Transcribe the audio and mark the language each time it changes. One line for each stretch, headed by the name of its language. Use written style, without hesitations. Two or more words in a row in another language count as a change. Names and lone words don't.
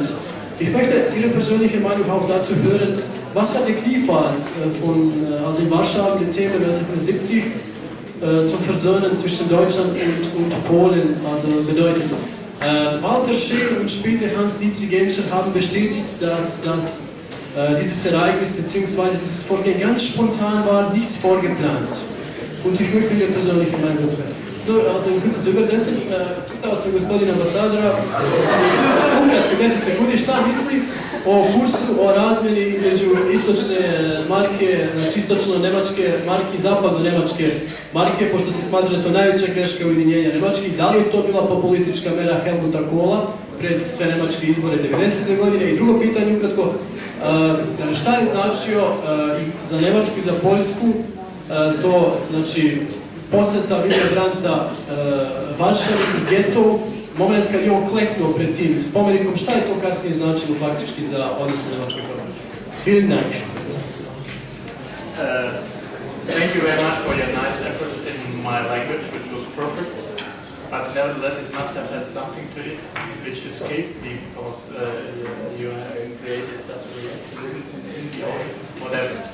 German: Ich möchte Ihre persönliche Meinung auch dazu hören, was hat der Kniefall also in Warschau im Dezember 1970 zum Versöhnen zwischen Deutschland und Polen also bedeutet. Walter Scheel und später Hans-Dietrich Genscher haben bestätigt, dass dieses Ereignis bzw. dieses Vorgehen ganz spontan war, nichts vorgeplant. Und ich möchte Ihre persönliche Meinung dazu hören. Also in Kürze zu übersetzen,
Serbian: pitao sam gospodina ambasadora ukratko 10 sekundi šta misli o kursu, o razmjeni između istočne marke, znači istočno-nemačke marke i zapadno-nemačke marke, pošto se smatra da je to najveća greška ujedinjenja Nemačkih. Da li je to bila populistička mera Helmuta Kohla pred sve nemačke izbore 90. godine? I drugo pitanje ukratko, šta je značio za Nemačku i za Poljsku to, znači, posjeta Willy Brandta Varšavi i Getovu, moment kad je on kleknuo pred tim spomenikom, šta je to kasnije značilo faktički za odnose Nemačke i Poljske?
German: Vielen Dank.
English: Thank you very much for your nice effort in my language, which was perfect, but nevertheless it must have had something to it which escaped me because you have created such a reaction in the audience, whatever.